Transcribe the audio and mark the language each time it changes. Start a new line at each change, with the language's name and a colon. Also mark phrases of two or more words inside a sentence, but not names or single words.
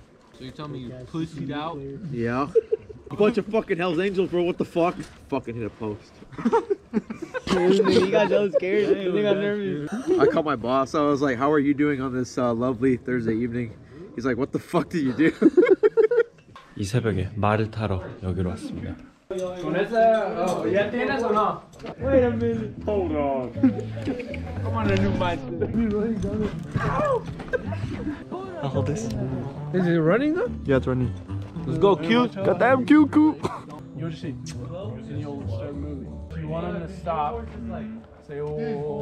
English: So you tell me you pussied out? Yeah. A bunch of fucking Hell's Angels, bro. What the fuck? Fucking hit a post. You got so scared. You got nervous. I called my boss. I was like, how are you doing on this lovely Thursday evening? He's like, what the fuck did you do?
Korean: 이 새벽에 말을 타러 여기로 왔습니다.
Spanish: Con esa, ¿ya tienes o no?
English: Wait a minute. Hold on. Come on, a new mic. I'll hold this. Is it running though? Yeah, it's running. Let's go, cute. Goddamn cute. You'll see. And you'll start moving. If you want them to stop, say, oh.